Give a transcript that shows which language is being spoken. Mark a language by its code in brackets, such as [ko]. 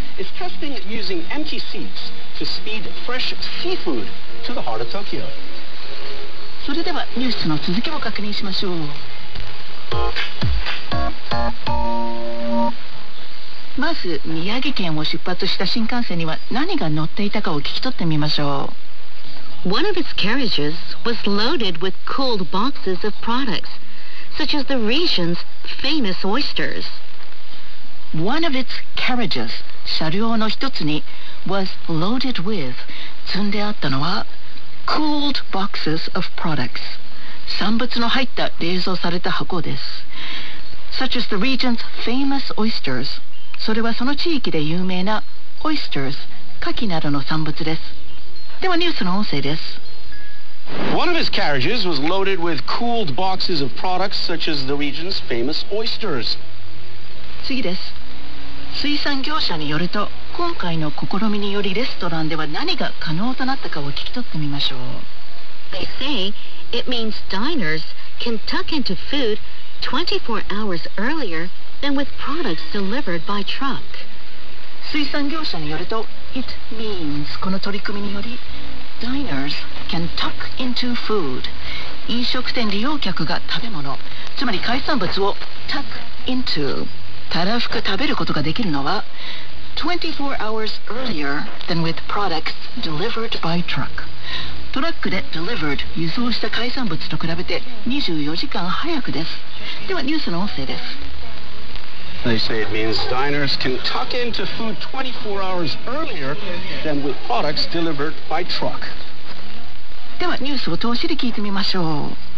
[en] It's testing using empty seats to speed fresh seafood to the heart of Tokyo. [ja] それではニュースの続きを確認しましょう。まず宮城県を出発した新幹線には何が乗っていたかを聞き取ってみましょう。 [en] One of its carriages was loaded with cold boxes of products, such as the region's famous oysters. One of its carriages, [ja] 車両の一つに [en] was loaded with, [ja] 積んであったのは [en] Cooled boxes of products. [ja] 産物の入った冷蔵された箱です。 [en] Such as the region's famous oysters. [ja] それはその地域で有名な oysters、牡蠣などの産物です。ではニュースの音声です。 [en] One of his carriages was loaded with cooled boxes of products such as the region's famous oysters. [ja] 次です。水産業者によると、今回の試みによりレストランでは何が可能となったかを聞き取ってみましょう。 [en] They say it means diners can tuck into food 24 hours earlier than with products delivered by truck. [ja] 水産業者によると、 [en] it means [ja] この取り組みにより、 [en] diners can tuck into food. [ja] 飲食店利用客が食べ物、つまり海産物を [en] tuck into、 [ja] たらふく食べることができるのは、 [en] 24 hours earlier than with products delivered by truck. [ja] トラックで delivered 輸送した海産物と比べて24時間早くです。ではニュースの音声です。 [en] They say it means diners can tuck into food 24 hours earlier than with products delivered by truck. [ja] ではニュースを通しで聞いてみましょう。